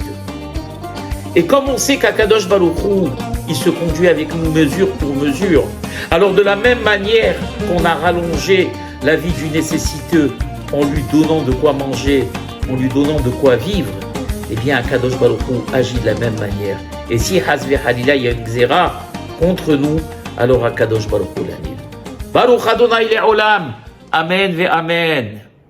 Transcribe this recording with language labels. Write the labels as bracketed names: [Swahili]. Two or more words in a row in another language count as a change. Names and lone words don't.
[French] Et comme on sait qu' [Hebrew] הקדוש ברוך הוא, [French] il se conduit avec nous mesure pour mesure, alors de la même manière qu'on a rallongé la vie du nécessiteux en lui donnant de quoi manger, en lui donnant de quoi vivre, eh bien [Hebrew] הקדוש ברוך הוא [French] agit de la même manière. Et si [Hebrew] חס וחלילה, [French] il y a une xéra contre nous, alors [Hebrew] הקדוש ברוך הוא [French] l'annule. [Hebrew] ברוך ה׳ לעולם. אמן ואמן.